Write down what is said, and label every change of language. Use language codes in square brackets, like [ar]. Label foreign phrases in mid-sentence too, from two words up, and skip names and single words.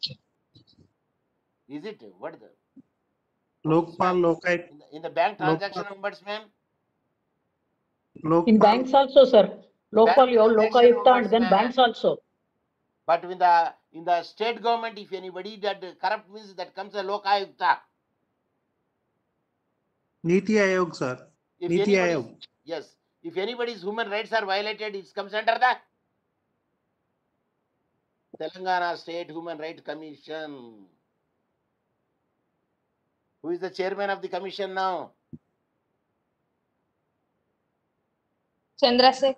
[en] What the Lokpal, Lokayukt, in the bank transaction Lokpal, ombudsman? In Lokpal, banks also, sir. Bank Lokal, your transaction Lokayukta and then ombudsman. banks also. But in the state government, if anybody that corrupt means that comes a lokayukta. Niti Aayog, sir. If Niti anybody, Aayog. yes, if anybody's human rights are violated, it comes under the Telangana State Human Rights Commission. Who is the chairman of the commission now? Chandrasekhar.